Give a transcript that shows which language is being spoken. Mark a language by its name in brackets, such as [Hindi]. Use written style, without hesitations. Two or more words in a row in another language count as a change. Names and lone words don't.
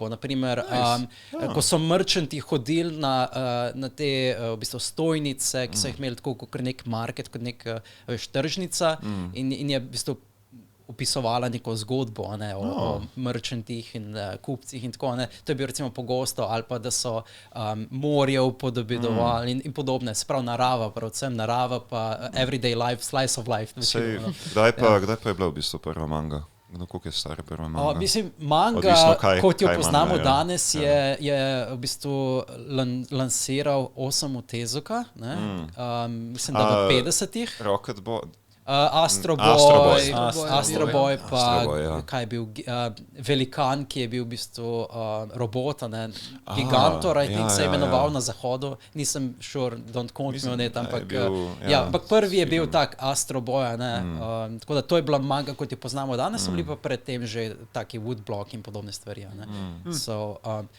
[Slovenian] Naprimer, ko so merchanti hodili na te v bistvu stojnice, ki so jih imeli tako kot nek market, kot nek tržnica in je v bistvu opisovala neko zgodbo o merchantih in kupcih in tako. To je bil recimo pogosto, ali pa da so morje upodobidovali in podobne. Sprav narava, predvsem narava, pa [English] everyday life, slice of life. [Slovenian] Kdaj pa je bila v bistvu prva manga? Koliko je stara prva manga? Mislim, manga, kot jo poznamo danes, je v bistvu lansiral Osamu Tezuka, mislim, da v 50-ih. Astro Boy, pa kaj je bil Velikan, ki je bil v bistvu robot, Gigantor, se je imenoval na zahodu, nisem sure, [English] don't quote me on it, [Slovenian] ampak ampak prvi je bil tak Astro Boy, tako da to je bila manga, kot jo poznamo danes, so bili pa predtem že taki woodblock in podobne stvari.